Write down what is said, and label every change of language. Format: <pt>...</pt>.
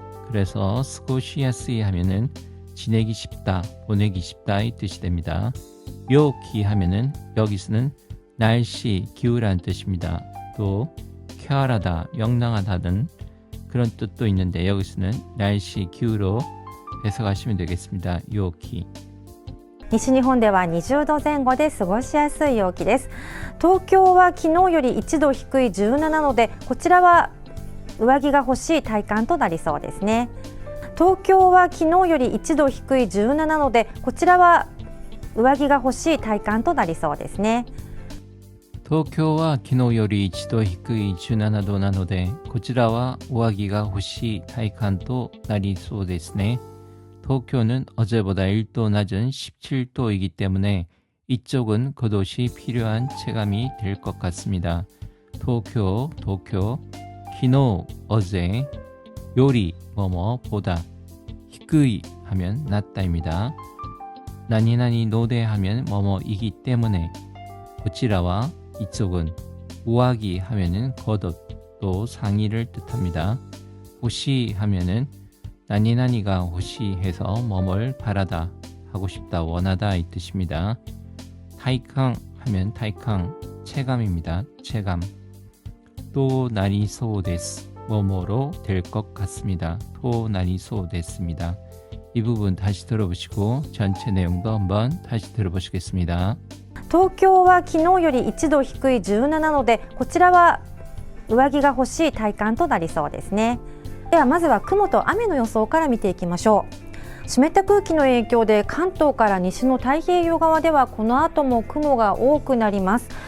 <ko>그래서 스고시야스이 하면은 지내기 쉽다 보내기 쉽다의 뜻이 됩니다. 요키 하면은 여기서는 날씨 기후라는 뜻입니다. 또 쾌활하다 명랑하다는 그런 뜻도 있는데 여기서는 날씨 기후로 해석하시면 되겠습니다. 요키.</ko> <ja>西日本では20度前後で過ごしやすい陽気です。東京は昨日より1度低い17度で、こちらは上着が欲しい体感となりそうですね。東京は昨日より1度低い17度で、こちらは上着が欲しい体感となりそうですね。東京は昨日より1度低い17度なので、こちらは上着が欲しい体感となりそうですね。</ja> <ko>도쿄는 어제보다 1도 낮은 17도이기 때문에 이쪽은 겉옷이 필요한 체감이 될 것 같습니다. 도쿄, 키노, 어제, 요리, 뭐뭐, 보다, 히크이 하면 낮다입니다. 나니나니 노대 하면 뭐뭐이기 때문에 고치라와 이쪽은 우아기 하면은 겉옷 또 상의를 뜻합니다. 호시 하면은 나니나니가 호시해서 뭐뭘 바라다 하고 싶다 원하다 이 뜻입니다. 타이캉 하면 타이캉 체감입니다. 체감. 또 나리소 데스 뭐뭐로 될 것 같습니다. 또 나리소 데스입니다. 이 부분 다시 들어보시고 전체 내용도 한번 다시 들어보시겠습니다.</ko> <ja>東京は昨日より1度低い17度で、こちらは上着が欲しい体感となりそうですね。ではまずは雲と雨の予想から見ていきましょう。湿った空気の影響で関東から西の太平洋側ではこの後も雲が多くなります。</ja>